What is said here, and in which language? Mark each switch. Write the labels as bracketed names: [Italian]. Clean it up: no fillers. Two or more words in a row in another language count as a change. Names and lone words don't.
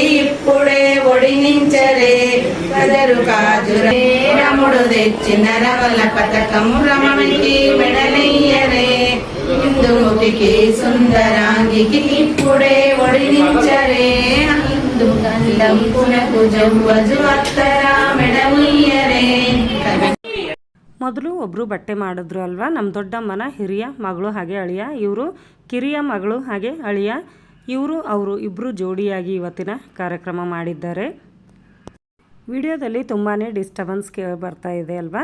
[Telugu] ఇప్పుడే ఒడినించరే కదరు కాజురే రముడు తెచ్చిన రవల పథకం రమణికి మెడలయ్యరే ఇందుముఖికి సుందరాంగికి ఇప్పుడే ఒడినించరే అందుకు జవ్వజు అత్తర మెడముయ్యరే. [Kannada] ಮೊದಲು ಒಬ್ಬರು ಬಟ್ಟೆ ಮಾಡಿದ್ರು ಅಲ್ವಾ, ನಮ್ಮ ದೊಡ್ಡಮ್ಮನ ಹಿರಿಯ ಮಗಳು ಹಾಗೆ ಅಳಿಯ, ಇವರು ಕಿರಿಯ ಮಗಳು ಹಾಗೆ ಅಳಿಯ, ಅವರು ಇಬ್ಬರು ಜೋಡಿಯಾಗಿ ಇವತ್ತಿನ ಕಾರ್ಯಕ್ರಮ ಮಾಡಿದ್ದಾರೆ. ವಿಡಿಯೋದಲ್ಲಿ ತುಂಬಾ ಡಿಸ್ಟರ್ಬೆನ್ಸ್ ಬರ್ತಾ ಇದೆ ಅಲ್ವಾ.